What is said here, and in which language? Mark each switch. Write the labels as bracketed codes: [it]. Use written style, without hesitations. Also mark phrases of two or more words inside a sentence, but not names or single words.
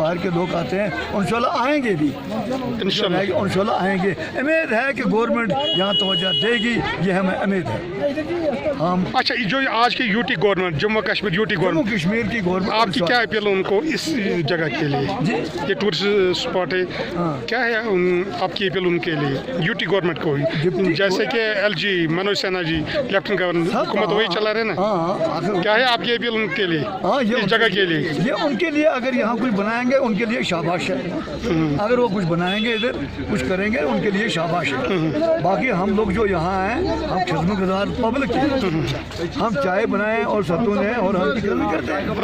[ur] باہر کے لوگ آتے ہیں انشاءاللہ آئیں گے بھی انشاءاللہ آئیں گے امید ہے کہ گورنمنٹ یہاں توجہ دے گی یہ ہمیں امید ہے ہم اچھا جو آج کی [en] UT government [ur] جموں کشمیر [en] UT government [ur] کشمیر کی گورنمنٹ آپ کی کیا اپیل ان کو اس جگہ کے لیے یہ ٹورسٹ اسپاٹ ہے کیا ہے آپ کی اپیل ان کے لیے [en] UT government [ur] کو جیسے کہ ایل جی منوج سنہا جی [en] Lieutenant Governor [ur] حکومت وہی چلا رہے نا کیا ہے آپ کی اپیل ان کے لیے اس جگہ کے لیے یہ ان کے لیے اگر یہاں کچھ بنائیں گے ان کے لیے شاباش ہے اگر وہ کچھ بنائیں گے ادھر کچھ کریں گے ان کے لیے شاباش ہے باقی ہم لوگ جو یہاں ہیں ہم خدمت گزار پبلک ہم چائے بنائیں اور ستون ہیں اور ہم خدمت کرتے ہیں